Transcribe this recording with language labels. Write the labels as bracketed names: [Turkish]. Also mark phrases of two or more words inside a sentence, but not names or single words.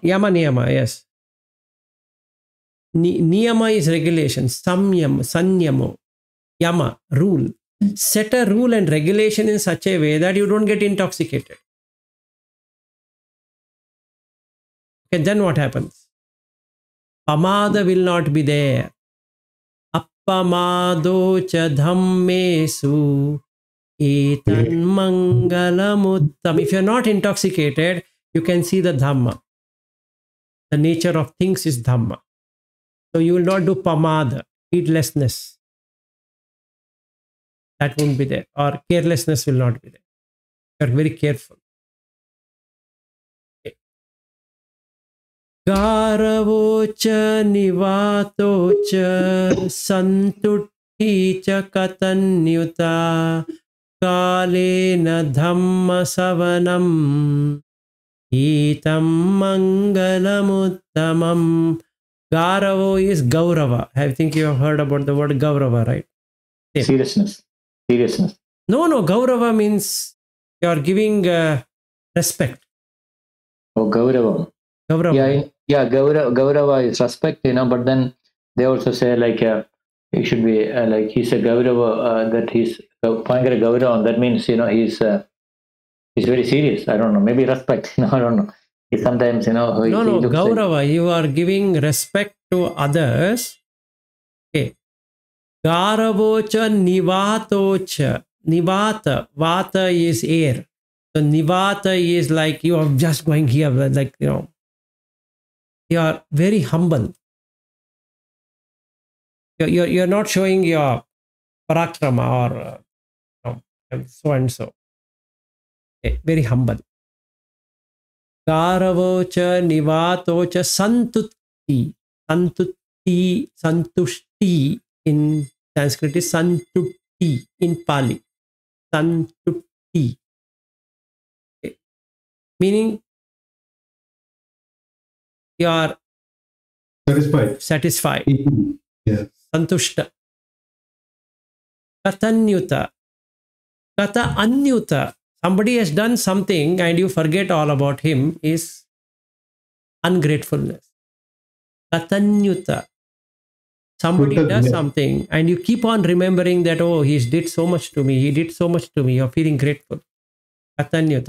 [Pali] Yama niyama, [English] yes. Niyama is regulation. [Pali] Samyam, sanyamo, yama, rule. [English] Set a rule and regulation in such a way that you don't get intoxicated. Okay, then what happens? Pamada will not be there. [Pali] Appamado cha dhammesu etan mangalamuttam. [English] If you're not intoxicated, you can see the dhamma. The nature of things is dhamma. So you will not do pamada, heedlessness. That won't be there. Or carelessness will not be there. You're very careful. [Pali] Garavocha nivatocha santutti katanyuta kalena dhamma savanam etam mangalamuttamam. [English] Garavo is Gaurava. I think you have heard about the word Gaurava, right? Yeah. Seriousness. No. Gaurava means you are giving respect. Oh, Gaurava. Yeah, Gaurava is respect, but then they also say like he should be like he's a Gaurava, that he's Pangara Gaurava, that means he's very serious. I don't know, maybe respect. I don't know. He sometimes no, Gaurava, like, you are giving respect to others. Okay. [Pali] Garavocha nivatocha. [English] Nivata. Vata is air. So nivata is like you are just going here, like you are very humble. You're not showing your parakrama or so and so. Okay, very humble. [Pali] Garavocha nivatocha santutti. [English] Santushti in Sanskrit is santutti in Pali. Santutti. Okay. Meaning you are satisfied. Yeah. [Pali] Santushta. Katanyuta. Kata anyuta. [English] Somebody has done something and you forget all about him is ungratefulness. Katanyuta. Somebody does something and you keep on remembering that, oh, he did so much to me. He did so much to me. You're feeling grateful. Katanyuta.